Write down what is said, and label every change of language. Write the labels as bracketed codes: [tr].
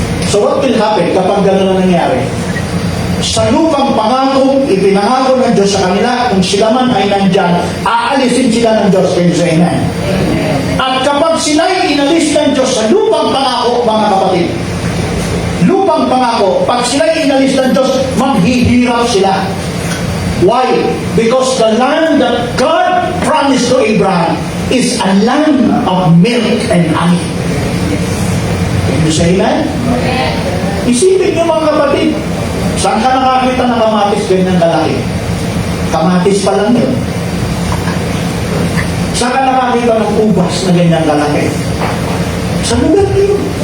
[en] So what will happen [tl] kapag gano'n na nangyari? Sa lupang pangako, ipinangako ng Diyos sa kanila, kung sila man ay nandyan, aalisin sila ng Diyos. [en] Can you say amen? [tl] At kapag sila ay inalis ng Diyos sa lupang pangako, mga kapatid, lupang pangako, pag sila ay inalis ng Diyos, maghihirap sila. [en] Why? Because the land that God promised to Abraham is a land of milk and honey. Can you say amen? [tl] Isipin niyo mga kapatid, saan ka nakakita ng kamatis ganyan kalaki? Kamatis pa lang yun. Saan ka nakakita ng ubas na ganyan kalaki? Sa lugar niyo.